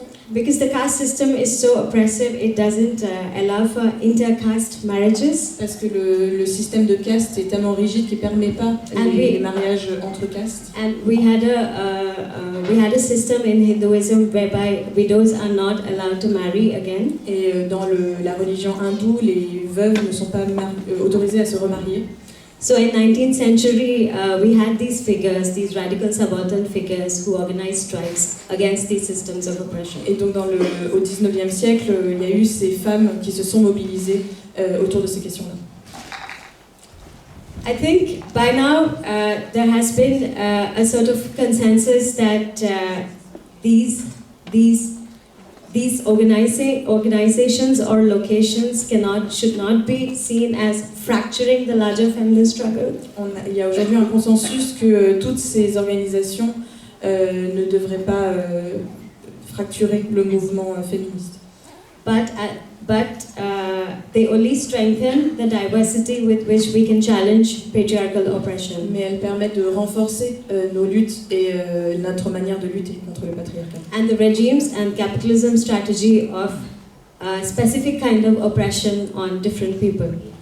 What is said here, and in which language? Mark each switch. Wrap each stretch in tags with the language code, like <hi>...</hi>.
<en>because the caste system is so oppressive, it doesn't allow for intercaste marriages.</en> <fr>Parce que le système de caste est tellement rigide qu'il permet pas les mariages entre castes.</fr> <en>And we had a system in Hinduism whereby widows are not allowed to marry again.</en> <fr>Et dans la religion hindoue, les veuves ne sont pas autorisées à se remarier.</fr> <en>So in 19th century, we had these figures, these radical subaltern figures who organized strikes against these systems of oppression.</en> <fr>Et donc au 19e siècle, il y a eu ces femmes qui se sont mobilisées autour de ces questions-là.</fr> <en>I think by now there has been a sort of consensus that these organizations or locations should not be seen as fracturing the larger feminist struggle.</en> <fr>Il y a aujourd'hui un consensus que toutes ces organisations ne devraient pas fracturer le mouvement féministe.</fr> <en>But they only strengthen the diversity with which we can challenge patriarchal oppression.</en> <fr>Mais elles permettent de renforcer nos luttes et notre manière de lutter contre le patriarcat.</fr> <en>And the regimes and capitalism strategy of a specific kind of oppression on different people.</en>